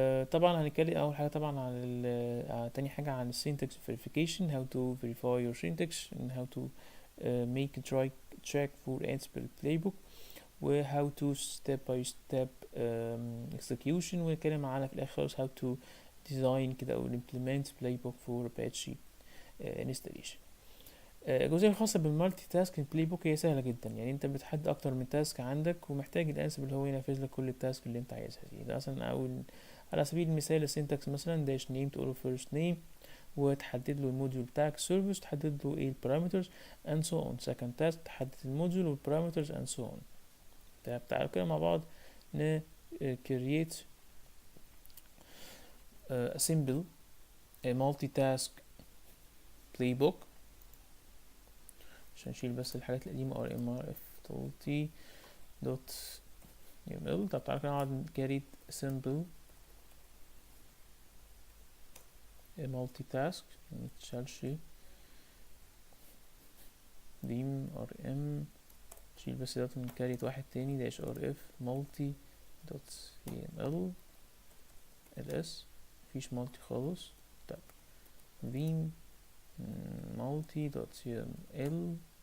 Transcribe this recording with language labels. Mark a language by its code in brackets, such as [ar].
[ar] طبعا هنتكلم اول حاجه طبعا عن تاني حاجه عن السينتاكس فيريفيكيشن، [en] how to verify your syntax and how to make a track for Ansible playbook و how to step by step execution. [ar] ونتكلم على في الاخر خالص [en] how to design كده او implement playbook for Apache installation. [ar] الجزئيه الخاصه بالمالتي تاسك البلاي بوك هي سهله جدا. يعني انت بتحدد اكتر من تاسك عندك ومحتاج الانسب اللي هو ينفذ لك كل التاسك اللي انت عايزها دي. ده مثلا اول على سبيل المثال السينتاكس مثلا داش نيم تقول له فيرست نيم وتحدد له الموديول بتاعك سيرفيس، تحدد له ايه البارامترز [en] and so on. second task [ar] تحدد الموديول والبارامترز [en] and so on. [ar] طيب تعالوا كده مع بعض ن [en] create a simple a multitask playbook. [ar] عشان نشيل بس الحاجات القديمة rmrf دوت يمل. طب تعالى كده نقعد [en] create simple multitask [ar] متشالش ديم rm. شيل بس دوت من كاريت واحد تاني داش rf multi دوت yaml ls. مفيش multi خالص. [en] طب vim multi dot yaml.